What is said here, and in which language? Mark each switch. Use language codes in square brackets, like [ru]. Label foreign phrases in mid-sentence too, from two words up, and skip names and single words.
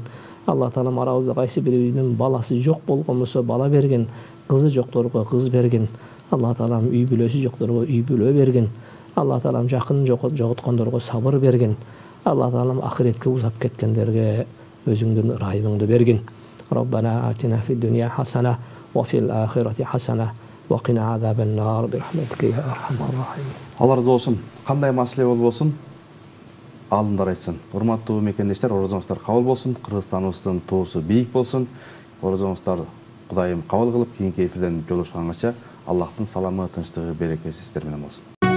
[ky] Аллах таалам арабызда кайсы бирибиздин баласы жок болгон болсо, бала берген, кызы жокторго кыз берген. Аллах таалам үй бүлөсү жокторго үй бүлө берген. Аллах таалам жакын жоготкондорго сабыр берген. Аллах таалам ахиретке узап кеткендерге өзүңдүн ырайымыңды берген. [ar] ربنا آتنا في الدنيا حسنة وفي الآخرة حسنة وقنا عذاب النار برحمتك يا أرحم الراحمين. [ky] Алла разы болсун. Кандай маселе болбосун, алымдар айтсын. Урматтуу мекендештер, орозоңуздар кабыл болсун, Кыргызстаныбыздын туусу бийик болсун. Орозоңуздар Кудайым кабыл кылып, кийинки эфирден жолугушканча Аллахтын саламы, тынчтыгы, берекеси сиздер менен болсун.